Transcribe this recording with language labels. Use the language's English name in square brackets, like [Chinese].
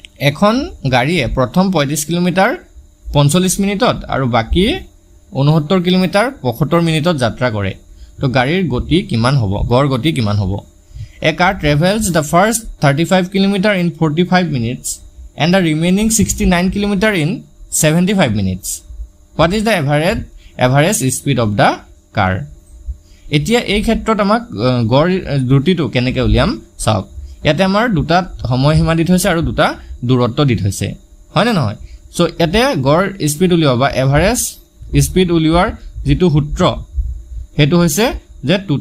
[Assamese] এখন গাড়ীয়ে প্ৰথম 35 কিলোমিটাৰ 45 মিনিটত আৰু বাকি 69 কিলোমিটাৰ 75 মিনিটত যাত্ৰা কৰে তো গাড়ীৰ গতি কিমান হ'ব গড় গতি কিমান হ'ব [English] A car travels the first 35 kilometer in 45 minutes and the remaining 69 kilometer in 75 minutes. What is the average speed of the car? [Assamese] এতিয়া এই ক্ষেত্ৰত আমাক গড় দ্ৰুতিটো কেনেকৈ উলিয়াম চাওক ইয়াতে আমাৰ দুটা সময়সীমা দি থৈছে আৰু দুটা দূৰত্ব দি থৈছে হয় না নহয় সো ইয়াতে গড় স্পিড উলিওৱা বা এভাৰেজ স্পিড উলিওৱাৰ যেটো সূত্ৰ হেতু হৈছে যে